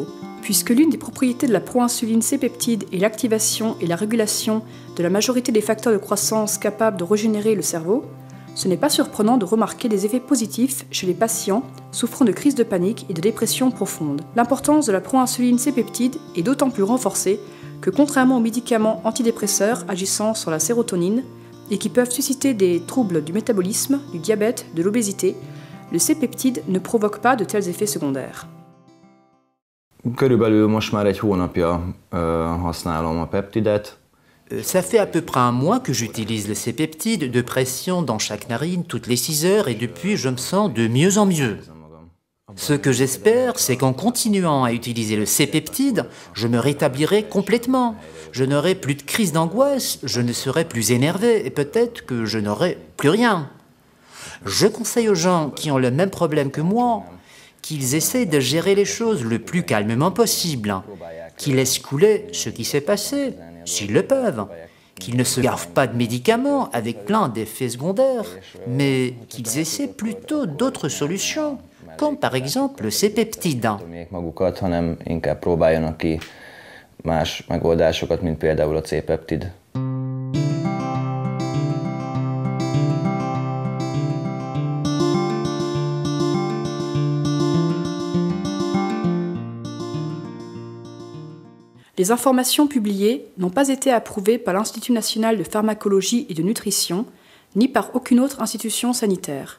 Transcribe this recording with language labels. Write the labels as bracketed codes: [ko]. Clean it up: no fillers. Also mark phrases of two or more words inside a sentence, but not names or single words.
[fr] Puisque l'une des propriétés de la proinsuline C-peptide est l'activation et la régulation de la majorité des facteurs de croissance capables de régénérer le cerveau, ce n'est pas surprenant de remarquer des effets positifs chez les patients souffrant de crises de panique et de dépression profonde. L'importance de la proinsuline C-peptide est d'autant plus renforcée que contrairement aux médicaments antidépresseurs agissant sur la sérotonine et qui peuvent susciter des troubles du métabolisme, du diabète, de l'obésité, le C-peptide ne provoque pas de tels effets secondaires. [hu] Körülbelül most már egy hónapja használom a peptidet. [fr] Ça fait à peu près un mois que j'utilise le C-peptide de pression dans chaque narine toutes les 6 heures et depuis je me sens de mieux en mieux. Ce que j'espère, c'est qu'en continuant à utiliser le C-peptide, je me rétablirai complètement. Je n'aurai plus de crise d'angoisse, je ne serai plus énervé et peut-être que je n'aurai plus rien. Je conseille aux gens qui ont le même problème que moi qu'ils essaient de gérer les choses le plus calmement possible, qu'ils laissent couler ce qui s'est passé, s'ils le peuvent, qu'ils ne se gavent pas de médicaments avec plein d'effets secondaires, mais qu'ils essaient plutôt d'autres solutions, comme par exemple le C-peptide. [hu] Hanem inkább próbáljanak ki más megoldásokat, mint például a C-peptid. [fr] Les informations publiées n'ont pas été approuvées par l'Institut national de pharmacologie et de nutrition, ni par aucune autre institution sanitaire.